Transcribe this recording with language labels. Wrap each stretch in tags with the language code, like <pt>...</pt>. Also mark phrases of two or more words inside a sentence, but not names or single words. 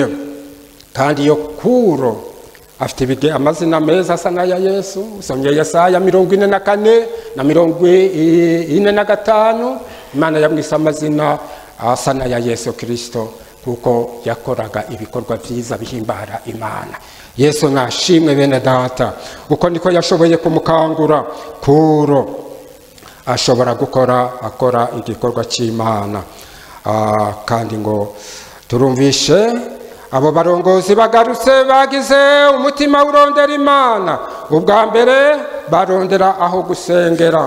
<rn>Kandi yo Kuro afite amazina meza asa n'aya Yesu. Usomye Yesaya 44 na 45, Imana yamwise amazina asa n'aya Yesu Kristo kuko yakoraga ibikorwa byiza bihimbara Imana. Yesu nashimwe bene data, uko niko yashoboye kumukangura Kuro ashobora akora igikorwa cy'Imana. Kandi ngo turumvishe abo barongozi bagarutse bagize umutima urondera Imana. Ubwa mbere barondera aho gusengera.</rn>